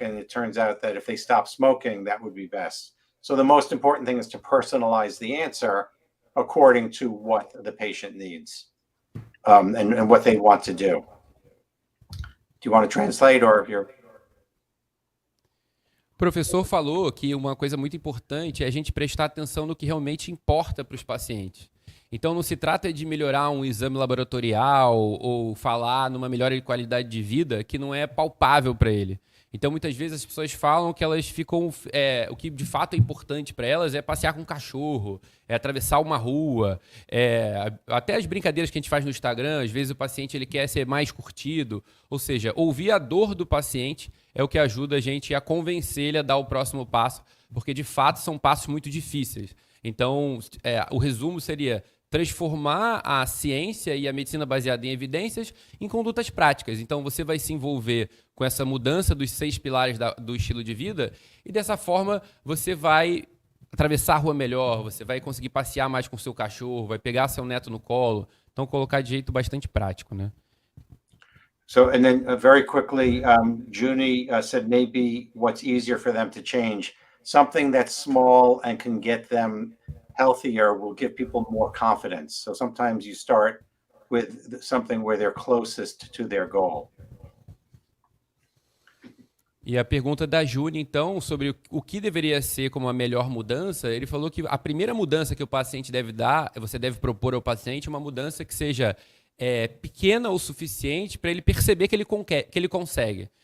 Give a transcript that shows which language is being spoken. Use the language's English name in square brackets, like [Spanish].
[English] And it turns out that if they stop smoking, that would be best. So the most important thing is to personalize the answer according to what the patient needs, and what they want to do. Do you want to translate, or you're... [Portuguese] O professor falou que uma coisa muito importante é a gente prestar atenção no que realmente importa para os pacientes. Então, não se trata de melhorar um exame laboratorial ou falar numa melhora de qualidade de vida que não é palpável para ele. Então, muitas vezes as pessoas falam que elas ficam... o que de fato é importante para elas é passear com um cachorro, é atravessar uma rua, até as brincadeiras que a gente faz no Instagram, às vezes o paciente ele quer ser mais curtido. Ou seja, ouvir a dor do paciente é o que ajuda a gente a convencer ele a dar o próximo passo, porque de fato são passos muito difíceis. Então, o resumo seria transformar a ciência e a medicina baseada em evidências em condutas práticas. Então, você vai se envolver com essa mudança dos 6 pilares do estilo de vida e, dessa forma, você vai atravessar a rua melhor, você vai conseguir passear mais com o seu cachorro, vai pegar seu neto no colo. Então, colocar de jeito bastante prático, né? [English] So, and then very quickly, Junie said maybe what's easier for them to change. Something that's small and can get them healthier will give people more confidence. So sometimes you start with something where they're closest to their goal. [Portuguese] E a pergunta da Júlia, então, sobre o que deveria ser como a melhor mudança, ele falou que a primeira mudança que o paciente deve dar, você deve propor ao paciente uma mudança que seja pequena o suficiente para ele perceber que ele consegue.